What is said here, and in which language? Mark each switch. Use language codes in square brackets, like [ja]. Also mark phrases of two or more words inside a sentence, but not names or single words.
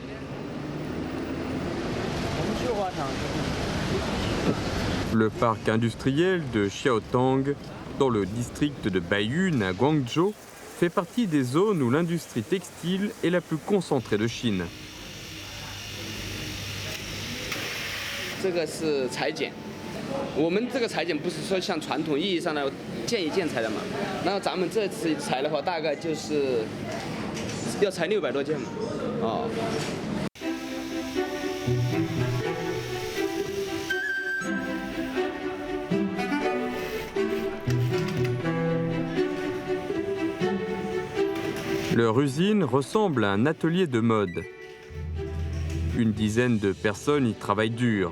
[fr] Le parc industriel de Xiaotang, dans le district de Baiyun à Guangzhou, fait partie des zones où l'industrie textile est la plus concentrée de Chine. [zh] 这个是裁剪，我们这个裁剪不是说像传统意义上的件一件裁的嘛，然后咱们这次裁的话，大概就是要裁600多件嘛，哦。 [fr] Leur usine ressemble à un atelier de mode. Une dizaine de personnes y travaillent dur.